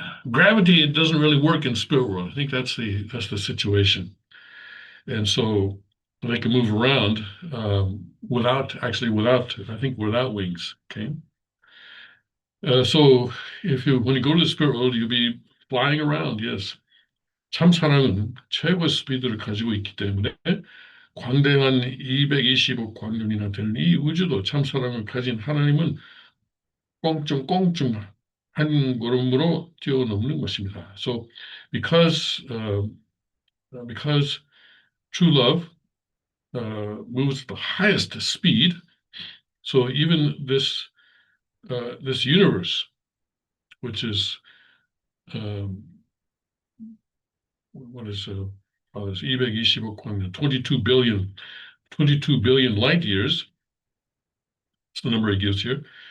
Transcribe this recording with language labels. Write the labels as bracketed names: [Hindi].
[English] Gravity doesn't really work in spirit world. I think that's the situation, and so they can move around without wings. Okay. So when you go to the spirit world, you'll be flying around. Yes. [Korean] 참 사랑은 최고 스피드를 가지고 있기 때문에 광대한 225억 광년이나 되는 이 우주도 참 사랑을 가진 하나님은 꽁충꽁충 한 걸음으로 뛰어넘는 것입니다. [English] So because true love moves at the highest speed, so even this universe, which is what is this [Korean] 225억 광년, [English] 22 billion light years. That's the number he gives here.